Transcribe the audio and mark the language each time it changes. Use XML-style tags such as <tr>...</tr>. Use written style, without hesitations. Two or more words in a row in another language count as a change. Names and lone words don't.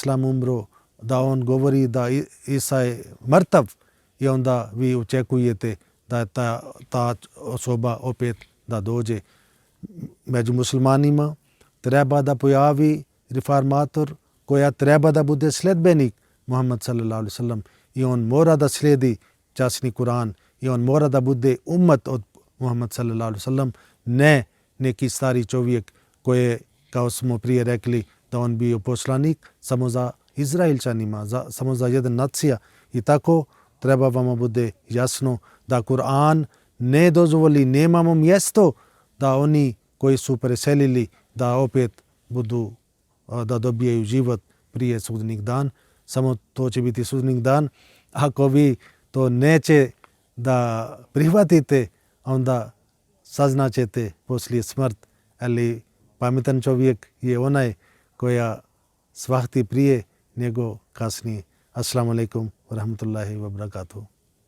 <bs>umro, da on govori da Isa je mrtav, i onda vi očekujete da je ta osoba opet da dođe. Među muslimanima treba da pojavi reformator koja treba da bude sledbenik Muhammed</bs> <ar>صلى الله عليه وسلم,</ar> <bs>i on mora da slijedi časni Kur'an, i on mora da bude ummat od Muhammed</bs> <ar>صلى الله عليه وسلم,</ar> <bs>ne neki stari čovjek koje, kao smo prije rekli, da on bio poslanik samo za Izraelčanima, samo za jedan nacija. I tako treba vam bude jasno da Kur'an ne dozvoli, nemamo mjesto da oni koji su preselili da opet budu, da dobijaju život prije sudnjeg dan. Samo to će biti sudnjeg dan. Ako vi to neće da prihvatite, onda saznaćete poslije smrt. Ali pametan čovjek je onaj koja shvati prije nego kasnije.</bs> <ar>السلام عليكم ورحمة الله وبركاته.</ar>